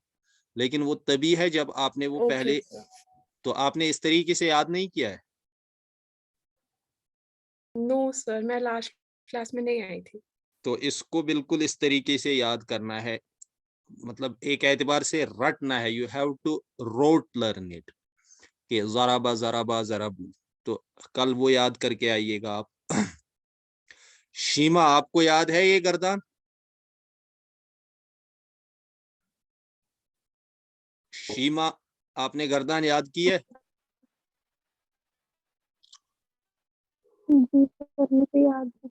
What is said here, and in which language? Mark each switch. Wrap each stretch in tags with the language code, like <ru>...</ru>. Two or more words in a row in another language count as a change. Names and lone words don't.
<hi>लेकिन वो तभी है जब आपने वो ओके पहले, तो आपने इस तरीके से याद नहीं किया है।</hi> <en>No sir,</en> <hi>मैं</hi> <en>last class</en> <hi>में नहीं आई थी। तो इसको बिल्कुल इस तरीके से याद करना है, मतलब एक एतबार से रटना है।</hi> <en>You have to rote learn it,</en> <ar>कि ضرب ضربا ضربوا.</ar> <hi>तो कल वो याद करके आइएगा आप। शीमा, आपको याद है ये गर्दान? शीमा, आपने गर्दान याद की है? जी सर, मुझे याद है।</hi>